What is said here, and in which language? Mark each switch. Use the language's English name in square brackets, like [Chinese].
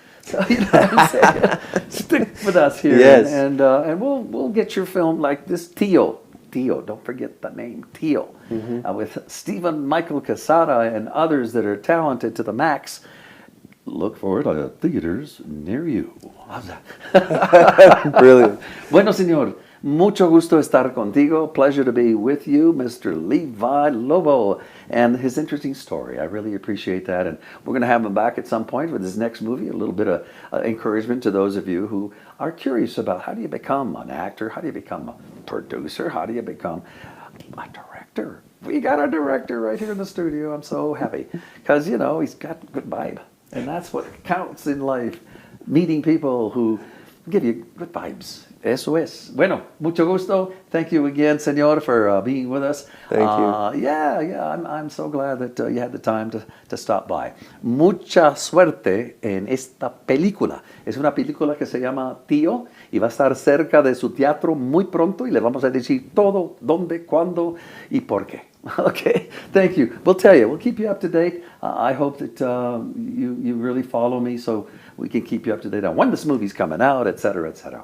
[English] So, you know what I'm saying? Stick with us here, and we'll get your film like this. Tio, don't forget the name, Tio, with Stephen Michael Casada and others that are talented to the max. Look for it at theaters near you. How's that? Brilliant. [Spanish] Bueno, señor, mucho gusto estar contigo. [English] Pleasure to be with you, Mr. Levi Lobo, and his interesting story. I really appreciate that, and we're going to have him back at some point with his next movie. A little bit of encouragement to those of you who are curious about how do you become an actor, how do you become a producer, how do you become a director. We got a director right here in the studio. I'm so happy because, he's got good vibe, and that's what counts in life, meeting people who give you good vibes. [Spanish] Eso es. Bueno, mucho gusto. [English] Thank you again, Senor, for being with us. Thank you. I'm so glad that you had the time to stop by. [Spanish] Mucha suerte en esta película. Es una película que se llama Tío y va a estar cerca de su teatro muy pronto y le vamos a decir todo, dónde, cuándo y por qué. [English] Okay, thank you. We'll tell you. We'll keep you up to date. I hope that you really follow me so we can keep you up to date on when this movie's coming out, etc., etc.